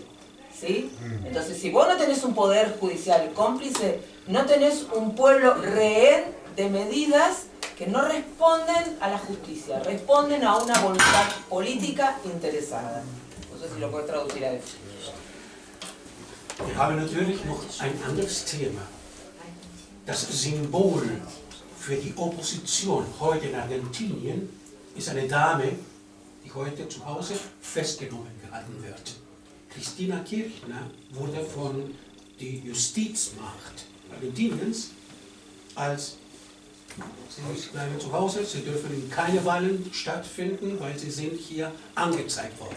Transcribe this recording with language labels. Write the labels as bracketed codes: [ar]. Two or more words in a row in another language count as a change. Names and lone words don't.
[es] ¿Sí? Entonces si vos no tenés un poder judicial cómplice, no tenés un pueblo rehén de medidas que no responden a la justicia, responden a una voluntad política interesada. No sé si lo puedes traducir a eso. [de] Wir haben natürlich noch ein anderes Thema. Das Symbol für die Opposition heute in Argentinien ist eine Dame, die heute zu Hause festgenommen gehalten wird. Cristina Kirchner wurde von der Justizmacht Argentiniens als Sie bleiben zu Hause, sie dürfen keine Wahlen stattfinden, weil sie sind hier angezeigt worden.